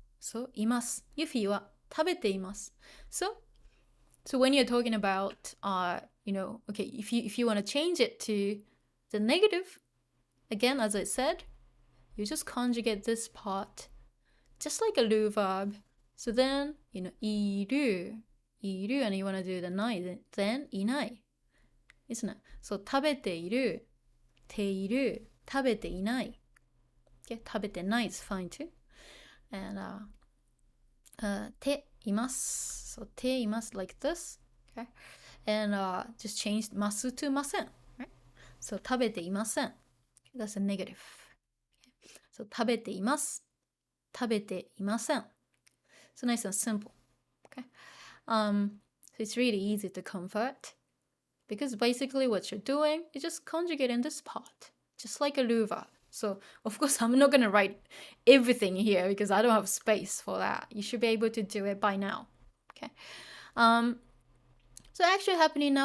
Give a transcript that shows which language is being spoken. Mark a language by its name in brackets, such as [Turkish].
[English] So います [Japanese] Yuffie は食べています [English] So when you're talking about okay, if you want to change it to the negative, again, as I said, you just conjugate this part just like a lu verb. So then, いる and you want to do the ない then いない isn't it? So [Japanese] 食べているている食べていない [English] okay, 食べてない is fine too. And ています so ています like this. Okay, and just changed ます to ません right? So 食べていません that's a negative. So [Japanese] 食べています食べていません [English] So nice and simple. Okay, so it's really easy to convert because basically what you're doing is just conjugating this part just like a lu verb. So of course I'm not going to write everything here because I don't have space for that. You should be able to do it by now. Okay, so actually happening now.